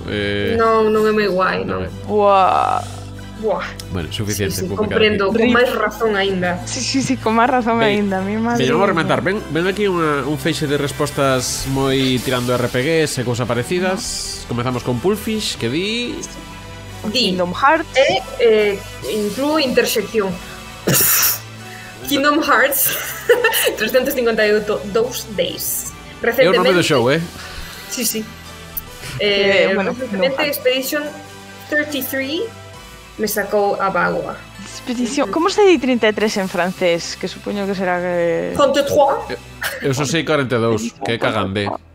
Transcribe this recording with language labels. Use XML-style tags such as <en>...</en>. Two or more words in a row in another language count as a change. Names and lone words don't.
<gl>Non é moi guai, non. Buah. Bueno, suficiente. Sí, comprendo, con máis razón aínda. Sí, con máis razón aínda. Vamos a rematar. Ven aquí un feixe de respostas moi tirando RPGs e cousas parecidas. Comezamos con Pulfish, que di... Kingdom Hearts. Inclúo intersección. Kingdom Hearts 352 Days. É o nome do show, Sí. Bueno, recentemente Expedition 33 me sacou a bagua. Expedición. Como se di 33 en francés? Que supoño que será que... 33. Eu só sei 42, que é cagandé.</gl>